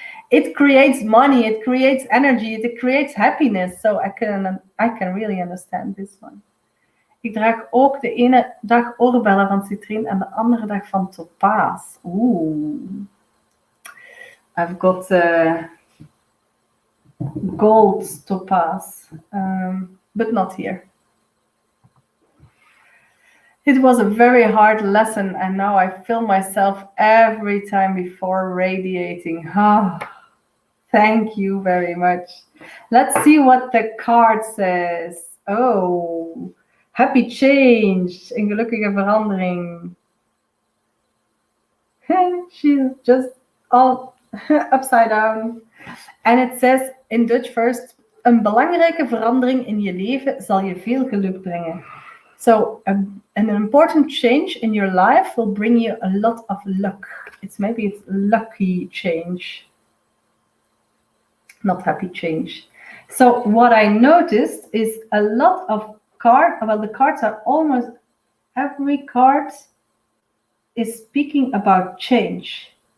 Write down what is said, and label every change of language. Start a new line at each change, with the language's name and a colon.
English: It creates money, it creates energy, it creates happiness. So I can really understand this one.
Dutch: Ik draag ook de ene dag oorbellen van citrine en de andere dag van topaas.
English: Ooh, I've got gold topaz, but not here. It was a very hard lesson, and now I feel myself every time before radiating. Oh, thank you very much. Let's see what the card says. Oh, happy change.
Dutch: Een gelukkige verandering.
English: She's just all upside down. And it says in Dutch first,
Dutch: een belangrijke verandering in je leven zal je veel geluk brengen.
English: So an important change in your life will bring you a lot of luck. Maybe it's lucky change, not happy change. So what I noticed is a lot of cards. Well, the cards are almost every card is speaking about change.